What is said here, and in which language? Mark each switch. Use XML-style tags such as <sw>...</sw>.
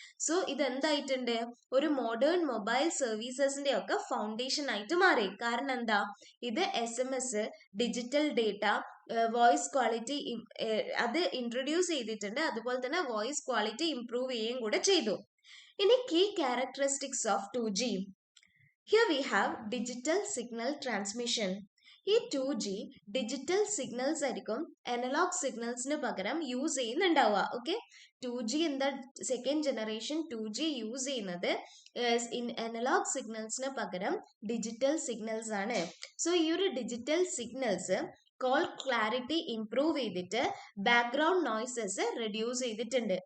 <ml>So ഇതെന്തായിട്ടുണ്ട്? ഒരു modern mobile സർവീസസിന്റെ ഒക്കെ foundation ആയിട്ട് മാറി. കാരണം എന്താ? ഇത് SMS, digital data, voice quality അത് ഇൻട്രൊഡ്യൂസ് ചെയ്തിട്ടുണ്ട്. അതുപോലെ തന്നെ വോയിസ് ക്വാളിറ്റി ഇംപ്രൂവ് ചെയ്യുകയും കൂടെ ചെയ്തു.</ml> <en>ഇനി key characteristics of 2G. Here we have digital signal transmission.</en> <ml>ഈ 2G ഡിജിറ്റൽ സിഗ്നൽസ് ആയിരിക്കും അനലോഗ് സിഗ്നൽസിന് പകരം യൂസ് ചെയ്യുന്നുണ്ടാവുക. ഓക്കെ, 2G എന്താ സെക്കൻഡ് ജനറേഷൻ 2G യൂസ് ചെയ്യുന്നത് അനലോഗ് സിഗ്നൽസിന് പകരം ഡിജിറ്റൽ സിഗ്നൽസ് ആണ്. സോ ഈ ഒരു digital signals call clarity improve ചെയ്തിട്ട് ബാക്ക്ഗ്രൗണ്ട് നോയ്സസ് റെഡ്യൂസ് ചെയ്തിട്ടുണ്ട്.</ml>